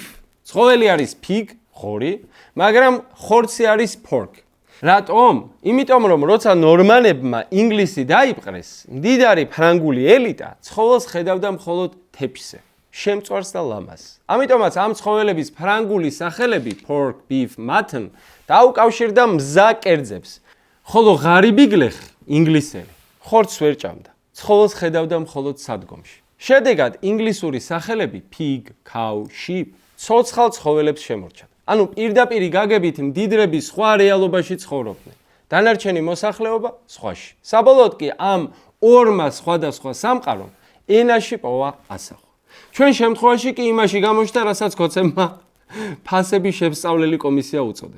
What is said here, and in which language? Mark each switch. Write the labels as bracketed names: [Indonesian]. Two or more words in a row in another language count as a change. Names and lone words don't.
[Georgian] ცხოველი არის pig, ღორი, მაგრამ ხორცი არის pork. რატომ? იმიტომ რომ როცა ნორმანებმა ინგლისი დაიპყრეს, მდიდარი ფრანგული ელიტა ცხოველს ხედავდა მხოლოდ თეფშზე, შემწვარს და ლამას. ამიტომაც ამ ცხოველების ფრანგული სახელები [English] pork, beef, mutton [Georgian] დაუკავშირდა მზა კერძებს, ხოლო ღარიბი გლეხი, ინგლისელი, ხორცს ვერ ჭამდა, ცხოველს ხედავდა მხოლოდ სადგომში. შედეგად ინგლისური სახელები [English] pig, cow, sheep [Georgian] ცოცხალ ცხოველებს შემორჩათ. ანუ პირდაპირ გაგებით მდიდრები სხვა რეალობაში ცხოვრობდნენ. დანარჩენი მოსახლეობა სხვაში. საბოლოოდ კი ამ ორმა სხვადასხვა სამყარომ ენაში პოვა ასახვა. ჩვენ შემთხვევაში კი იმაში გამოჩნდა, რასაც გოცემმა ფასების შესწავლელი კომისია უწოდეს.